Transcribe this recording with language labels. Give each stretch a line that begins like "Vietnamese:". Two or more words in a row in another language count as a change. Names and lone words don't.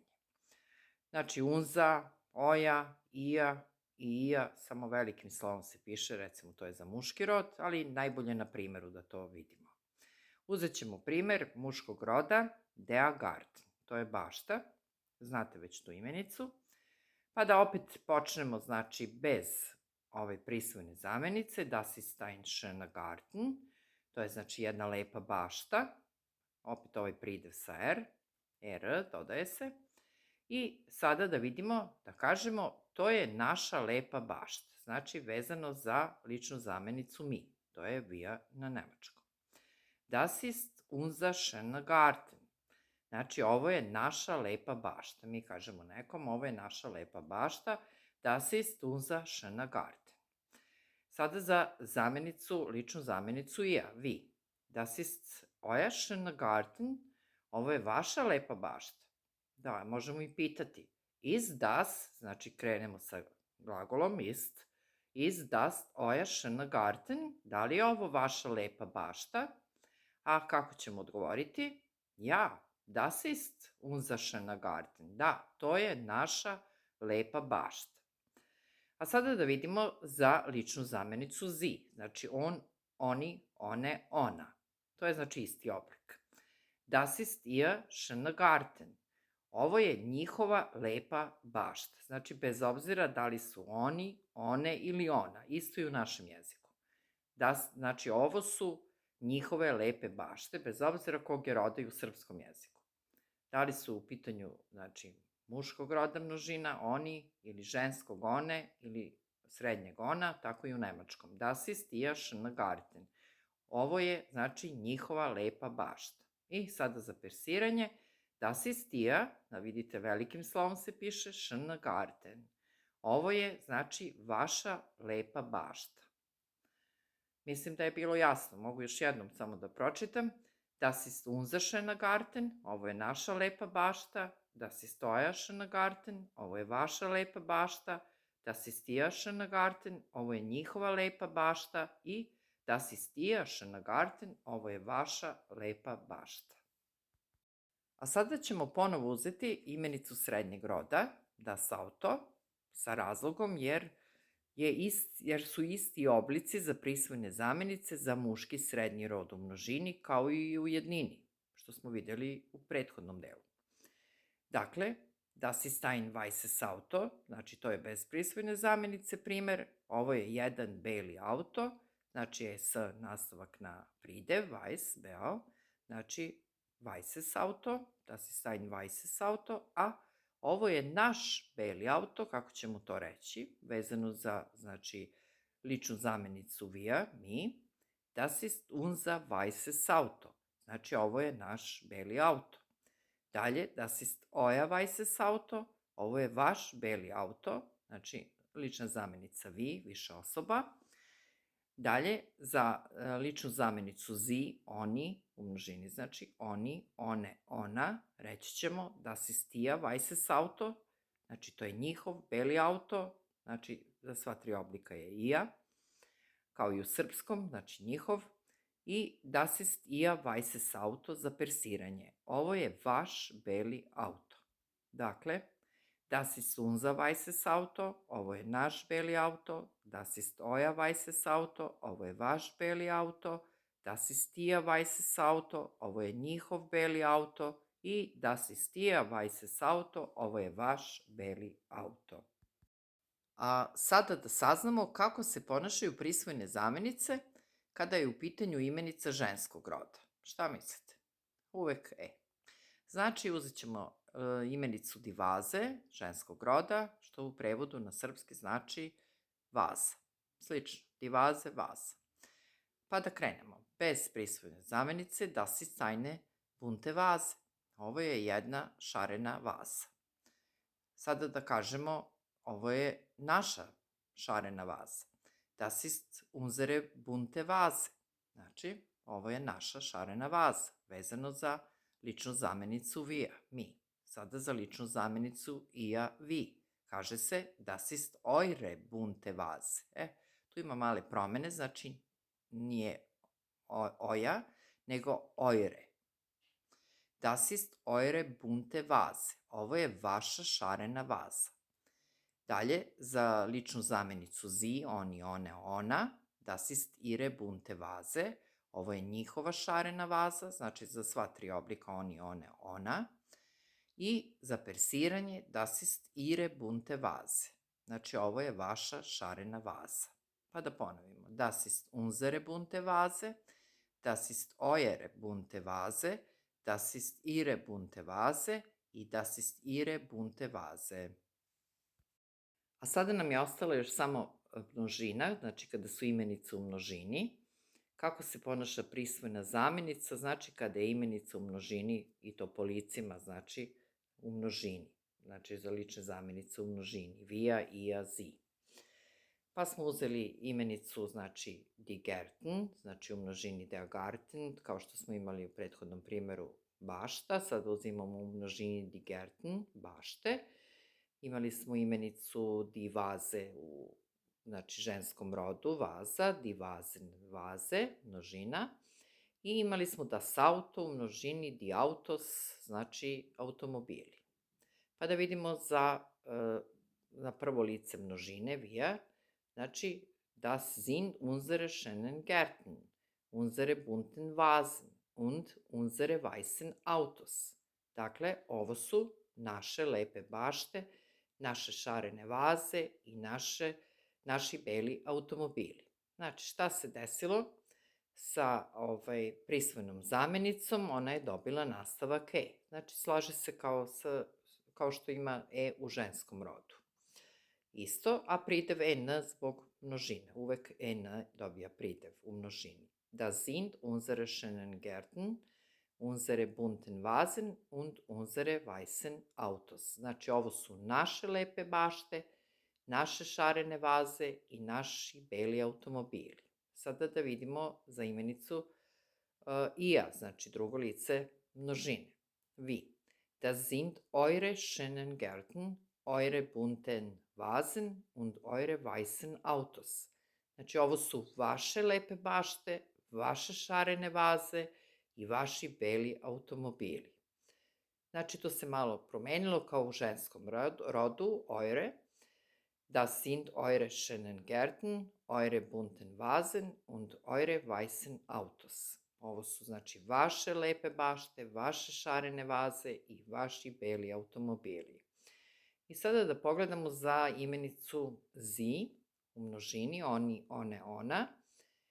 Serbian: Znači unza, oja, ija i ija, samo velikim slovom se piše, recimo to je za muški rod, ali najbolje na primeru da to vidimo. Uzet ćemo primer muškog roda,
German: der Garten,
Serbian: to je bašta, znate već tu imenicu, pa da opet počnemo, znači, bez ove prisvojne zamenice,
German: das ist ein schöner Garten,
Serbian: to je znači jedna lepa bašta, opet ovaj pridev sa dodaje se, i sada da vidimo, da kažemo, to je naša lepa bašta, znači vezano za ličnu zamenicu mi, to je wir na nemačkom.
German: Das ist unser schöner Garten,
Serbian: znači ovo je naša lepa bašta, mi kažemo nekom, ovo je naša lepa bašta,
German: das ist unser schöner Garten.
Serbian: Sada za zamenicu, ličnu zamenicu ja, vi.
German: Das ist euer schöner Garten,
Serbian: ovo je vaša lepa bašta. Da, možemo i pitati.
German: Ist das,
Serbian: znači krenemo sa glagolom
German: ist das euer schöner Garten,
Serbian: da li je ovo vaša lepa bašta? A kako ćemo odgovoriti?
German: Ja, das ist unser schöner Garten.
Serbian: Da, to je naša lepa bašta. A sada da vidimo za ličnu zamenicu sie, znači on, oni, one, ona. To je znači isti oblik. Das ist ihr schöner Garten. Ovo je njihova lepa bašta. Znači, bez obzira da li su oni, one ili ona. Isto i u našem jeziku. Znači, ovo su njihove lepe bašte, bez obzira kog je roda i u srpskom jeziku. Da li su u pitanju, znači, muškog roda množina, oni, ili ženskog one, ili srednjeg ona, tako i u nemačkom.
German: Das ist ihr schöner Garten.
Serbian: Ovo je, znači, njihova lepa bašta. I sada za persiranje,
German: das ist ihr,
Serbian: da vidite velikim slovom se piše,
German: schöner Garten.
Serbian: Ovo je, znači, vaša lepa bašta. Mislim da je bilo jasno, mogu još jednom samo da pročitam.
German: Das ist unser schöner Garten,
Serbian: ovo je naša lepa bašta.
German: Das ist euer schöner Garten,
Serbian: ovo je vaša lepa bašta.
German: Das ist ihr schöner Garten,
Serbian: ovo je njihova lepa bašta.
German: I das ist ihr schöner Garten,
Serbian: ovo je vaša lepa bašta. A sada ćemo ponovo uzeti imenicu srednjeg roda,
German: das Auto,
Serbian: sa razlogom jer su isti oblici za prisvojne zamenice za muški srednji rod u množini kao i u jednini, što smo vidjeli u prethodnom delu. Dakle,
German: das ist ein weißes Auto,
Serbian: znači to je bez prisvojne zamenice primer, ovo je jedan beli auto, znači je s nastavak na pridev,
German: weiß,
Serbian: beo, znači
German: weißes Auto, das ist ein weißes Auto,
Serbian: a ovo je naš beli auto, kako ćemo to reći, vezano za, znači, ličnu zamenicu wir, mi,
German: das ist unser weißes Auto,
Serbian: znači ovo je naš beli auto. Dalje,
German: das ist euer weißes Auto,
Serbian: ovo je vaš beli auto, znači lična zamenica vi, više osoba. Dalje, za ličnu zamenicu sie, oni, u množini znači oni, one, ona, reći ćemo
German: das ist ihr weißes Auto,
Serbian: znači to je njihov beli auto, znači za sva tri oblika je ia, kao i u srpskom, znači njihov.
German: I das ist ihr weißes Auto
Serbian: za persiranje. Ovo je vaš beli auto. Dakle,
German: das ist unser weißes Auto,
Serbian: ovo je naš beli auto,
German: das ist euer weißes Auto,
Serbian: ovo je vaš beli auto,
German: das ist ihr weißes Auto,
Serbian: ovo je njihov beli auto i
German: das ist ihr weißes Auto,
Serbian: ovo je vaš beli auto. A sada da saznamo kako se ponašaju prisvojne zamenice kada je u pitanju imenica ženskog roda. Šta mislite? Uvek Znači, uzet ćemo imenicu
German: die Vase,
Serbian: ženskog roda, što u prevodu na srpski znači vaza. Slično,
German: die Vase,
Serbian: vaza. Pa da krenemo. Bez prisvojne zamenice,
German: das ist eine bunte Vase.
Serbian: Ovo je jedna šarena vaza. Sada da kažemo, ovo je naša šarena vaza.
German: Das ist unsere bunte Vase.
Serbian: Znači, ovo je naša šarena vaza, vezano za ličnu zamenicu wir, mi. Sada za ličnu zamenicu ia, vi. Kaže se
German: das ist eure bunte Vase.
Serbian: Tu ima male promene, znači nije oja, nego eure.
German: Das ist eure bunte Vase.
Serbian: Ovo je vaša šarena vaza. Dalje, za ličnu zamenicu sie, oni, one, ona,
German: das ist ihre bunte Vase.
Serbian: Ovo je njihova šarena vaza, znači za sva tri oblika oni, one, ona. I za persiranje,
German: das ist ihre bunte Vase.
Serbian: Znači ovo je vaša šarena vaza. Pa da ponovimo,
German: das ist unsere bunte Vase, das ist eure bunte Vase, das ist ihre bunte Vase i das ist ihre bunte Vase.
Serbian: A sada nam je ostala još samo množina, znači kada su imenice u množini. Kako se ponaša prisvojna zamenica, znači kada je imenica u množini i to po licima, znači u množini. Znači za lične zamenice u množini,
German: wir, ihr, sie.
Serbian: Pa smo uzeli imenicu, znači
German: die Gärten,
Serbian: znači u množini
German: der Garten,
Serbian: kao što smo imali u prethodnom primjeru bašta, sad uzimamo u množini
German: die Gärten,
Serbian: bašte. Imali smo imenicu
German: die Vase
Serbian: u znači ženskom rodu, vaza,
German: die Vasen,
Serbian: vaze, množina. I imali smo
German: das Auto
Serbian: u množini
German: die Autos,
Serbian: znači automobili. Pa da vidimo na prvo lice množine,
German: wir, znači das sind unsere schönen Gärten, unsere bunten Vasen und unsere weißen Autos.
Serbian: Dakle, ovo su naše lepe bašte, naše šarene vaze i naši beli automobili. Znači, šta se desilo sa prisvojnom zamenicom? Ona je dobila nastavak Znači, slaže se kao što ima u ženskom rodu. Isto, a pridev n zbog množine. Uvek n dobija pridev u množini.
German: Das sind unsere schönen Gärten, unsere bunten Vasen und unsere weißen Autos.
Serbian: Znači, ovo su naše lepe bašte, naše šarene vaze i naši beli automobili. Sada da vidimo za imenicu ia, znači drugo lice množine. Vi.
German: Das sind eure schönen Gärten, eure bunten Vasen und eure weißen Autos.
Serbian: Znači, ovo su vaše lepe bašte, vaše šarene vaze i vaši beli automobili. Znači, to se malo promenilo kao u ženskom rodu, eure.
German: Das sind eure schönen Gärten, eure bunten Vasen und eure weißen Autos.
Serbian: Ovo su, znači, vaše lepe bašte, vaše šarene vaze i vaši beli automobili. I sada da pogledamo za imenicu sie u množini, oni, one, ona.